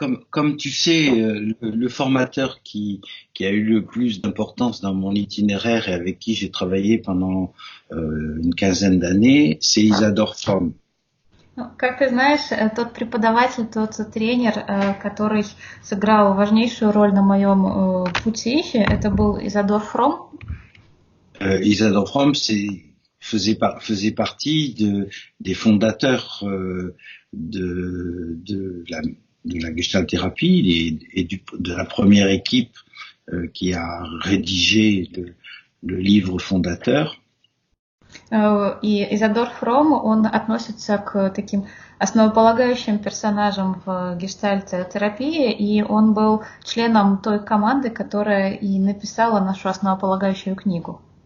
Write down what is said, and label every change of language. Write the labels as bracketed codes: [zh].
[fr] Comme tu sais, le formateur qui a eu le plus d'importance dans mon itinéraire et avec qui j'ai travaillé pendant une quinzaine d'années, c'est Isadore Fromm. [ru] Как ты знаешь, тот преподаватель, тот тренер, который сыграл важнейшую роль на моем пути, это был Изадор Фром. [fr] Isadore Fromm faisait partie des fondateurs de la Gestalt-thérapie et de la première équipe qui a rédigé le livre fondateur. [ru] И Изадор Фром, он относится к таким основополагающим персонажам в гештальт-терапии, и он был членом той команды, которая и написала нашу основополагающую книгу.